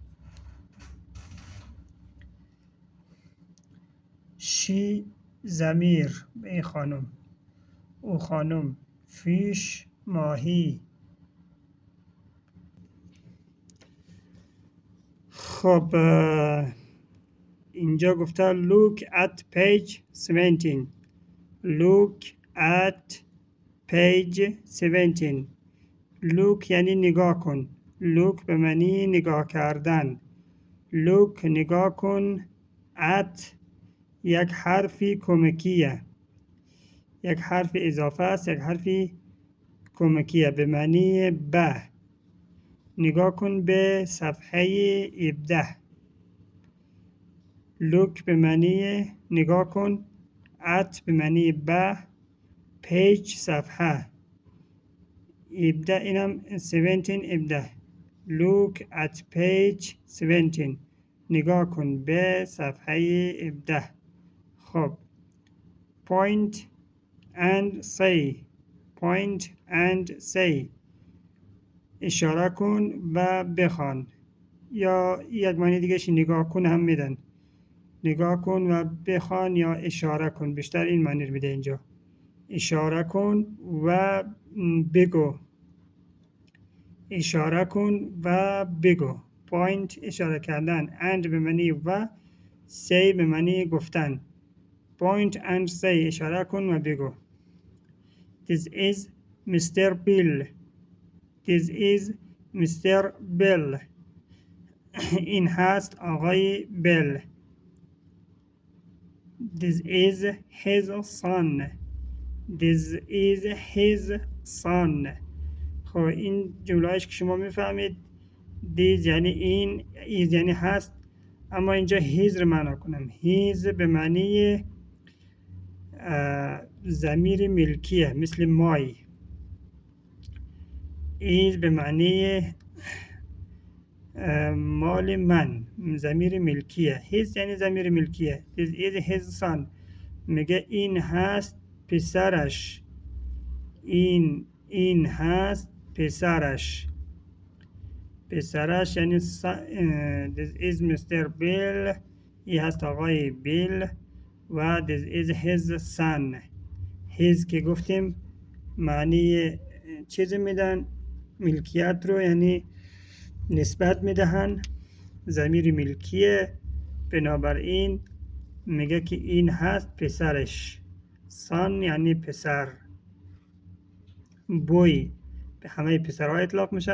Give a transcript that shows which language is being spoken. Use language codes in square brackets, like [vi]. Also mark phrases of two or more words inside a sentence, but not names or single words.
[fa] شی ضمیر به این خانم، او خانم. فیش ماهی. خب اینجا گفته [en] look at page 17. look at page 17. [fa] look یعنی نگاه کن. look به معنی نگاه کردن. look نگاه کن. at یک حرفی کمکیه، یک حرف اضافه است، یک حرفی کمکیه به معنی به. نگاه کن به صفحه 17. look به معنی نگاه کن، at به معنی به، page صفحه، 17 اینم 17. [en] look at page 17. [fa] نگاه کن به صفحه 17. خب [en] point and say [fa] اشاره کن و بخوان، یا یک معنی دیگهش نگاه کن هم میدن، نگاه کن و بخوان یا اشاره کن، بیشتر این معنی رو میده اینجا. اشاره کن و بگو، اشاره کن و بگو. point اشاره کردن، and به معنی و، say به معنی گفتن. [en] point and say [fa] اشاره کن و بگو. [en] This is Mr. Bill. This is Mr. Bill. [fa] این هست آقای بیل. [en] This is his son. This is his son. [fa] خب این جمله‌اش که شما میفهمید، this یعنی این، is یعنی هست، اما اینجا his رو معنا کنم. his به معنی ضمیر ملکیه، مثل my. is به معنی مال من، ضمیر ملکیه. his یعنی ضمیر ملکیه. [en] this is his son. [fa] میگه این هست پسرش، این هست پسرش. پسرش یعنی [en] this is Mr. Bill. [fa] این هست آقای بیل. و [en] this is his son. [fa] his که گفتیم معنی چیز میدن، ملکیت رو یعنی نسبت میدهن، ضمیر ملکیه. بنابراین میگه که این هست پسرش. son یعنی پسر. boy به همه پسرها اطلاق میشه.